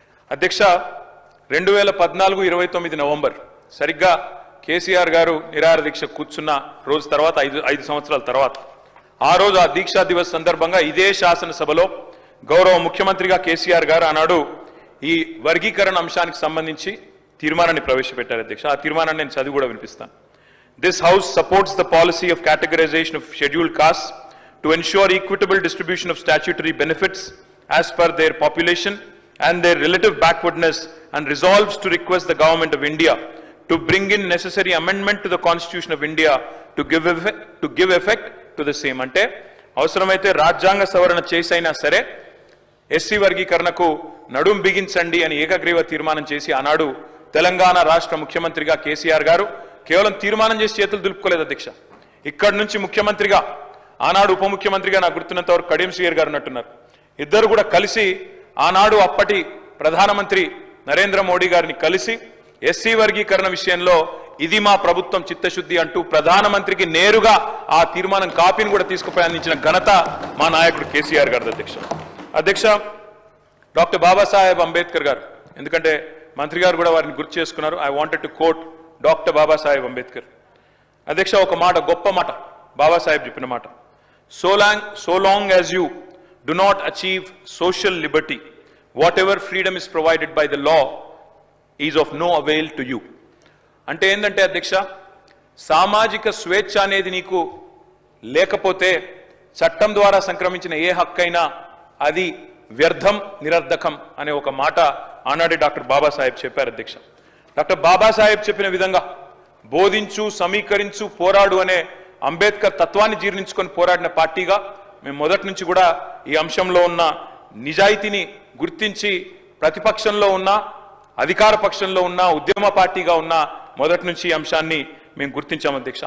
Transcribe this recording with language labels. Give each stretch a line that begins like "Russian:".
Telugu: అధ్యక్ష 2014-29 నవంబర్ సరిగ్గా కేసీఆర్ గారు నిరాహార దీక్ష కూర్చున్న రోజు తర్వాత 5 సంవత్సరాల తర్వాత, ఆ రోజు ఆ దీక్షా దివస్ సందర్భంగా ఇదే శాసనసభలో గౌరవ ముఖ్యమంత్రిగా కేసీఆర్ గారు ఆనాడు ఈ వర్గీకరణ అంశానికి సంబంధించి తీర్మానాన్ని ప్రవేశపెట్టారు అధ్యక్ష. ఆ తీర్మానాన్ని నేను చదివి కూడా వినిపిస్తాను.
English: This House supports the policy of categorization of scheduled castes to ensure equitable distribution of statutory benefits as per their population and their relative backwardness, and resolves to request the Government of India to bring in necessary amendment to the Constitution of India to give effect to the same.
Telugu: అంటే అవసరమైతే రాజ్యాంగ సవరణ చేసైనా సరే SC వర్గీకరణకు నడుం బిగించండి అని ఏకగ్రీవ తీర్మానం చేసి ఆనాడు తెలంగాణ రాష్ట్ర ముఖ్యమంత్రిగా కేసీఆర్ గారు కేవలం తీర్మానం చేసి చేతులు దులుపుకోలేదు అధ్యక్ష. ఇక్కడి నుంచి ముఖ్యమంత్రిగా, ఆనాడు ఉప ముఖ్యమంత్రిగా నాకు గుర్తున్నంత వరకు కడియం శ్రీయర్ గారు ఉన్నట్టున్నారు. ఇద్దరు కూడా కలిసి ఆనాడు అప్పటి ప్రధానమంత్రి నరేంద్ర మోడీ గారిని కలిసి ఎస్సీ వర్గీకరణ విషయంలో ఇది మా ప్రభుత్వం చిత్తశుద్ధి అంటూ ప్రధానమంత్రికి నేరుగా ఆ తీర్మానం కాపీని కూడా తీసుకుపోయి అందించిన ఘనత మా నాయకుడు కేసీఆర్ గారు అధ్యక్ష. డాక్టర్ బాబాసాహెబ్ అంబేద్కర్ గారు, ఎందుకంటే మంత్రి గారు కూడా వారిని గుర్తు చేసుకున్నారు.
English: I wanted to quote doctor Babasaheb Ambedkar.
Telugu: అధ్యక్ష ఒక మాట, గొప్ప మాట బాబాసాహెబ్ చెప్పిన మాట,
English: So long as you do not achieve social liberty, whatever freedom is provided by the law is of no avail to you.
Telugu: అంటే ఏంటంటే అధ్యక్ష, సామాజిక స్వేచ్ఛ అనేది నీకు లేకపోతే చట్టం ద్వారా సంక్రమించిన ఏ హక్కైనా అది వ్యర్థం, నిరర్ధకం అనే ఒక మాట ఆనాడే డాక్టర్ బాబాసాహెబ్ చెప్పారు అధ్యక్ష. డాక్టర్ బాబాసాహెబ్ చెప్పిన విధంగా బోధించు, సమీకరించు, పోరాడు అనే అంబేద్కర్ తత్వాన్ని జీర్ణించుకొని పోరాడిన పార్టీగా మేము మొదటి నుంచి కూడా ఈ అంశంలో ఉన్న నిజాయితీని గుర్తించి ప్రతిపక్షంలో ఉన్న, అధికార పక్షంలో ఉన్న, ఉద్యమ పార్టీగా ఉన్న మొదటి నుంచి ఈ అంశాన్ని మేము గుర్తించాం అధ్యక్ష.